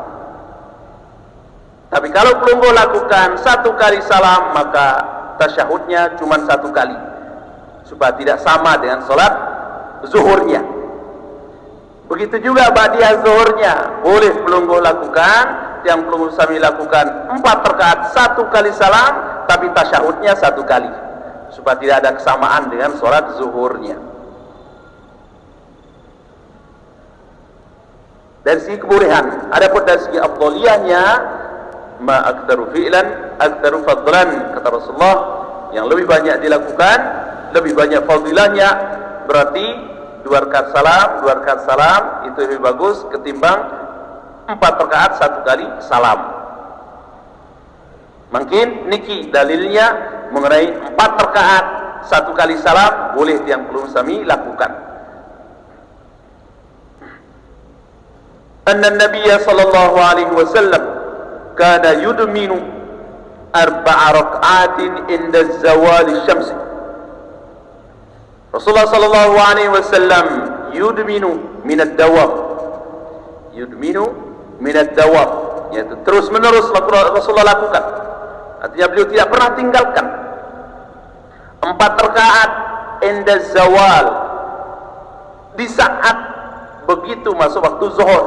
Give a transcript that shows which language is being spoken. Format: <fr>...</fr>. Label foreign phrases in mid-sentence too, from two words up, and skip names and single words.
<id>Tapi kalau pelungguh lakukan 1 kali salam, maka tasyahudnya cuma 1 kali, supaya tidak sama dengan sholat zuhurnya. Begitu juga ba'diyah zuhurnya, boleh pelungguh lakukan, yang</id> <sas>pelungguh sami</sas> <id>lakukan 4 rakaat 1 kali salam, tapi tasyahudnya 1 kali, supaya tidak ada kesamaan dengan sholat zuhurnya. Dari segi kebolehan. Adapun dari segi afdhaliyahnya,</id> <ar>ما أكثر فعلا أكثر فضلا,</ar> <id>kata Rasulullah, yang lebih banyak dilakukan lebih banyak fadilahnya, berarti 2 rakaat salam itu lebih bagus ketimbang 4 rakaat 1 kali salam. Mungkin niki dalilnya mengenai 4 rakaat 1 kali salam boleh</id> <sas>tiang pelum sami</sas> <id>lakukan.</id> <ar>أن النبي صلى الله عليه وسلم كان يدمن 4 ركعات عند زوال الشمس. رسول الله صلى الله عليه وسلم يدمن من الدوام,</ar> <id>yaitu terus menerus Rasulullah lakukan. Artinya beliau tidak pernah tinggalkan 4 rakaat</id> <ar>عند زوال,</ar> <id>di saat begitu masuk waktu zuhur.</id>